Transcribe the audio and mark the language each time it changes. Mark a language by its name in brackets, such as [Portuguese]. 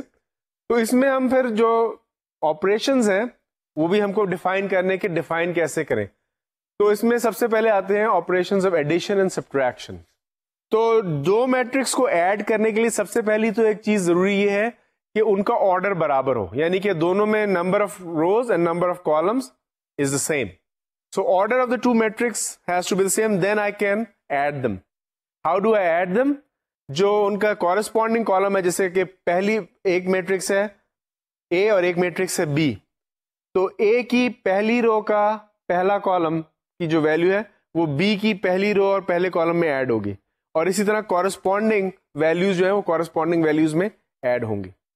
[Urdu] تو اس میں ہم پھر جو آپریشنز ہیں وہ بھی ہم کو ڈیفائن کرنے کے ڈیفائن کیسے کریں. تو اس میں سب سے پہلے آتے ہیں [English] Operations of addition and subtraction. [Urdu] تو دو میٹرکس کو ایڈ کرنے کے لیے سب سے پہلی تو ایک چیز ضروری یہ ہے کہ ان کا آرڈر برابر ہو, یعنی کہ دونوں میں [English] Number of rows and number of columns is the same. So order of the two matrix has to be the same, then I can add them. How do I add them? [Urdu] جو ان کا corresponding column ہے, جیسے کہ پہلی ایک matrix ہے A اور ایک میٹرکس ہے B, تو A کی پہلی رو کا پہلا کالم کی جو ویلیو ہے وہ B کی پہلی رو اور پہلے کالم میں ایڈ ہوگی, اور اسی طرح corresponding ویلیوز جو ہیں وہ corresponding ویلیوز میں ایڈ ہوں گی.